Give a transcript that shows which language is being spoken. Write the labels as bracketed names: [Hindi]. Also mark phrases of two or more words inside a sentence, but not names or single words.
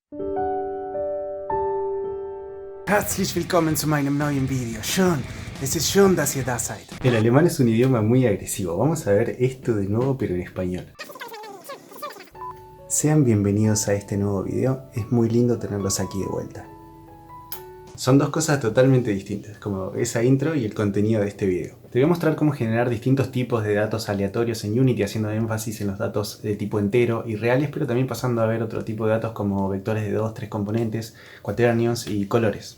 [German] Herzlich willkommen zu meinem neuen Video. Schön, es ist schön, dass ihr da seid. [Spanish] El alemán es un idioma muy agresivo. Vamos a ver esto de nuevo, pero en español. Sean bienvenidos a este nuevo video. Es muy lindo tenerlos aquí de vuelta. Son dos cosas totalmente distintas, como esa intro y el contenido de este video. Te voy a mostrar cómo generar distintos tipos de datos aleatorios en Unity, haciendo énfasis en los datos de tipo entero y reales, pero también pasando a ver otro tipo de datos como vectores de 2, 3 componentes, cuaternions y colores.